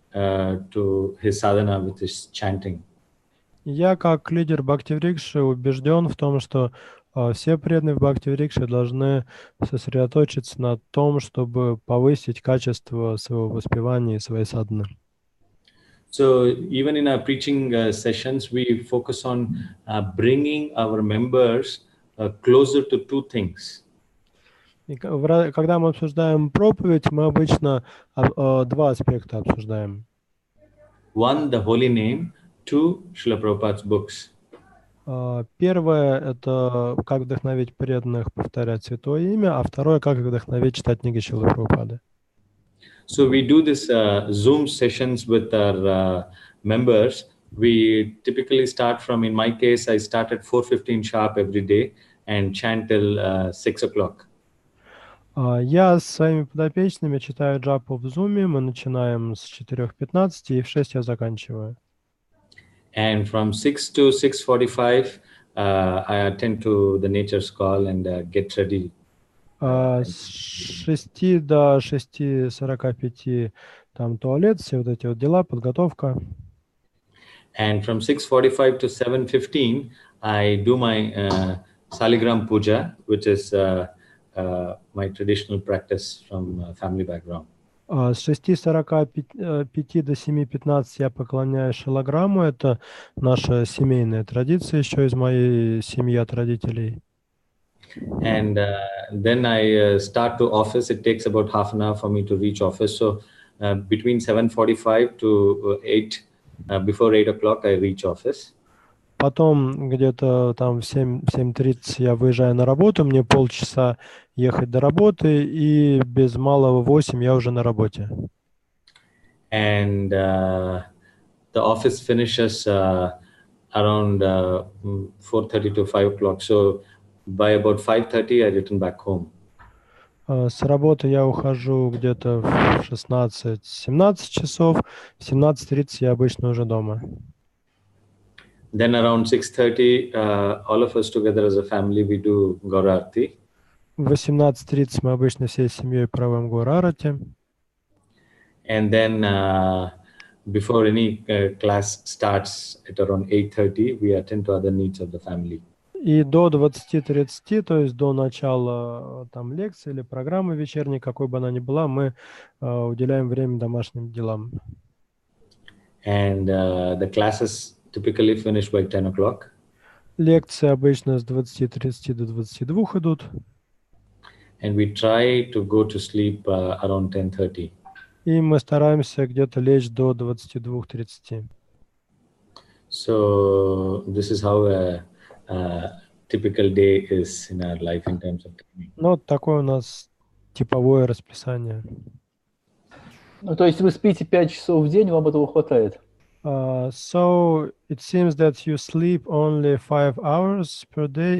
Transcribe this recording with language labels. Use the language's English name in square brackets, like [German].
[English] to his sadhana with his chanting. [Russian] Я как лидер Бхакти-врикши убежден в том, что все преданные в Бхакти-врикше должны сосредоточиться на том, чтобы повысить качество своего воспевания и своей садханы. [English] So even in our preaching sessions, we focus on bringing our members closer to two things. [Russian] И когда мы обсуждаем проповедь, мы обычно два аспекта обсуждаем. [English] One, the holy name. Two, Srila Prabhupada's books. [Russian] Первое – это как вдохновить преданных повторять Святое Имя, а второе – как вдохновить читать книги Шрилы Прабхупады. [English] So we do this Zoom sessions with our members. We typically start from, in my case, I start at 4:15 sharp every day and chant till 6 o'clock. [Russian] Я с своими подопечными читаю джапу в Zoom. Мы начинаем с 4:15 и в 6 я заканчиваю. [English] And from 6 to 6:45, I attend to the nature's call and get ready. [Russian] С 6 до 6:45 там туалет, все вот эти вот дела, подготовка. [English] And from 6:45 to 7:15, I do my Saligram Puja, which is my traditional practice from family background. [Russian] С 6:45 до 7:15 я поклоняюсь шалаграмму. Это наша семейная традиция еще из моей семьи от родителей. [English] And then I start to office. It takes about half an hour for me to reach office. So between 7:45 to 8, before 8 o'clock, I reach office. [Russian] Потом где-то там в 7:30 я выезжаю на работу, мне полчаса ехать до работы, и без малого 8 я уже на работе. [English] And the office finishes around 4:30 to 5 o'clock. So by about 5:30, I return back home. [Russian] С работы я ухожу где-то в 16-17 часов, в 17:30 я обычно уже дома. [English] Then around 6:30, all of us together as a family, we do Gaura Arati. [Russian] В 18:30 мы обычно всей семьей проводим Гаура Арати. [English] And then before any class starts at around 8:30, we attend to other needs of the family. [Russian] И до 20:30, то есть до начала там лекции или программы вечерней, какой бы она ни была, мы уделяем время домашним делам. [English] And the classes typically finish by 10 o'clock. [Russian] Лекции обычно с 20:30 до 22 идут. [English] And we try to go to sleep around 10:30. [Russian] И мы стараемся где-то лечь до 22:30. [English] So this is how a typical day is in our life in terms of timing. [Russian] Ну, вот такое у нас типовое расписание. Ну, то есть вы спите 5 часов в день, вам этого хватает? [English] So it seems that you sleep only 5 hours per day.